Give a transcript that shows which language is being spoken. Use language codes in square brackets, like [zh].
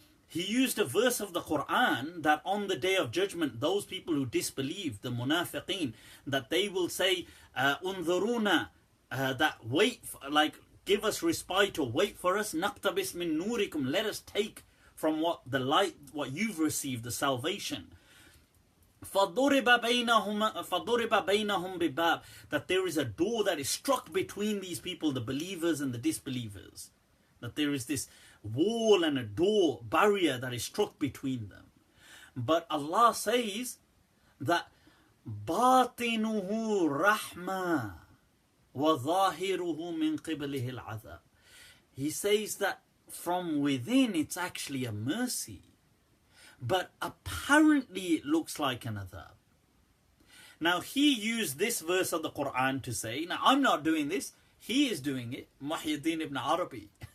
[en] he used a verse of the Quran that on the day of judgment, those people who disbelieve, the munafiqeen, that they will say, [ar] unzuruna, [en] that wait, like give us respite or wait for us, [ar] naqtabis min nurikum, [en] let us take from what the light, what you've received, the salvation. [ar] فَضُرِبَ بَيْنَهُمْ بِبَابٍ, [en] that there is a door that is struck between these people, the believers and the disbelievers. That there is this wall and a door, barrier that is struck between them. But Allah says that [ar] بَاطِنُهُ رَحْمَةٌ وَظَاهِرُهُ مِنْ قِبْلِهِ الْعَذَابِ. [en] He says that from within it's actually a mercy, but apparently it looks like an adhab. Now he used this verse of the Quran to say, now I'm not doing this, he is doing it, Muhyiddin ibn Arabi.